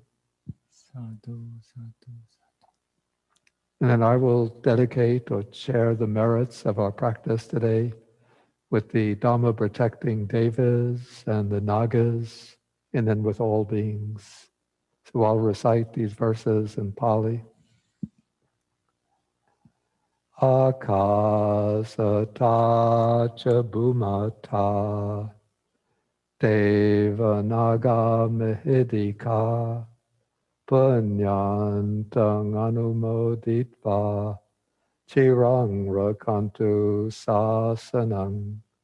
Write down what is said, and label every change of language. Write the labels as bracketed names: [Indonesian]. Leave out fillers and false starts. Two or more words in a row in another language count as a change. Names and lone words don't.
[Pali] Sadhu, sadhu, [English] And then I will dedicate or share the merits of our practice today with the Dhamma protecting devas and the nagas, and then with all beings. So I'll recite these verses in Pali. [Pali] Akasata cha bhumata deva naga mihidika punyantang anumoditva chirang rakantu sasanang.